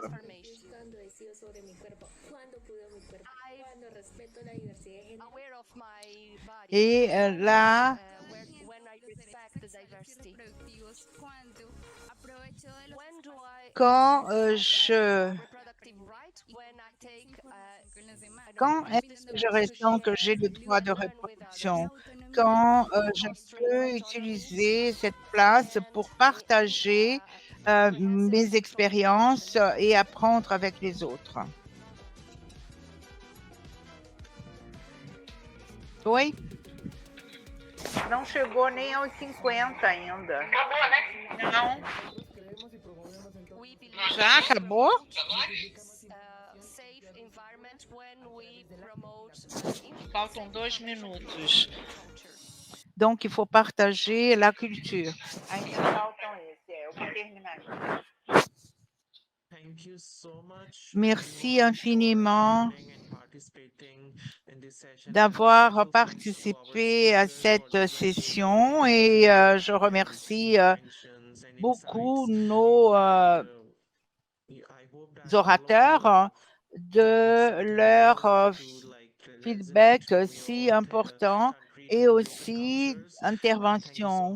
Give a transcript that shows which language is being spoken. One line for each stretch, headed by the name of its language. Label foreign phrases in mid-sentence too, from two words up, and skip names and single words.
French: Et là, quand est-ce que je ressens que j'ai le droit de reproduction? Quand je peux utiliser cette place pour partager mes expériences et apprendre avec les autres.
Portuguese: Oi? Não chegou nem aos 50 ainda. Acabou, né? Não. Já acabou? Faltam 2 minutos.
French: Donc, il faut partager la culture.
Portuguese: Ainda faltam esse, eu vou terminar.
French: Merci infiniment d'avoir participé à cette session et je remercie beaucoup nos orateurs de leur feedback si important et aussi intervention.